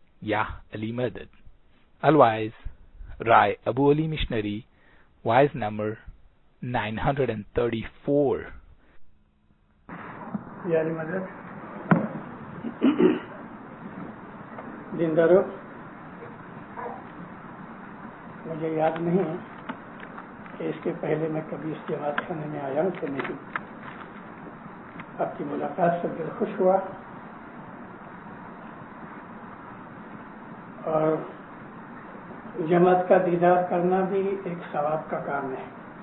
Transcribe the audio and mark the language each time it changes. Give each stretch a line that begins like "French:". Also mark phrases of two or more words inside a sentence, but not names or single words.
Urdu: یا علی مدد.
English: Otherwise, Rai Abu Ali Missionary, wise number 934.
Urdu: یا علی مدد. دیندارو، مجھے یاد نہیں ہے کہ اس کے پہلے میں کبھی اس جماعت خانے میں آیا ہوں کہ نہیں. آپ کی ملاقات سے دل خوش ہوا اور جماعت کا دیدار کرنا بھی ایک ثواب کا کام ہے.